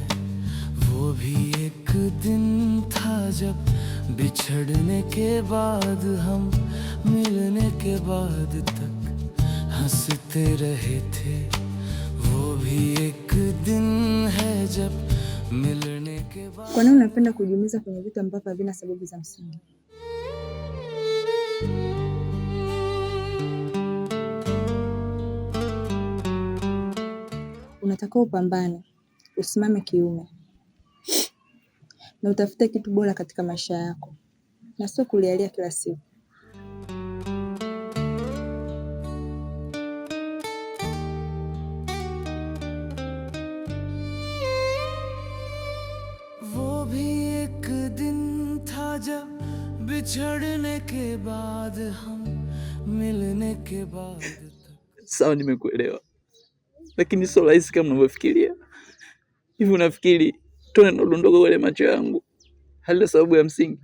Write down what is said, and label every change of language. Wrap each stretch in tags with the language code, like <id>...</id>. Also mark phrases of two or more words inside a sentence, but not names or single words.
<hi>वो भी एक दिन था जब बिछड़ने के बाद हम मिलने के बाद तक हंसते रहे थे। वो भी एक दिन है जब मिलने के बाद।</hi> <sw>Kwa nini unapenda kujiumiza kwenye vitu ambavyo havina sababu za msingi? Unatakiwa upambane, usimame kiume na utafute kitu bora katika maisha yako na sio kulialia kila siku.</sw> <hi>वो भी एक दिन था जब बिछड़ने के बाद हम मिलने के बाद तक।</hi> <sw>Sawa, nimekuelewa, lakini sio rahisi kama unavyofikiria. Hivi unafikiri tone linalodondoka kwenye macho yangu halina sababu ya msingi?</sw>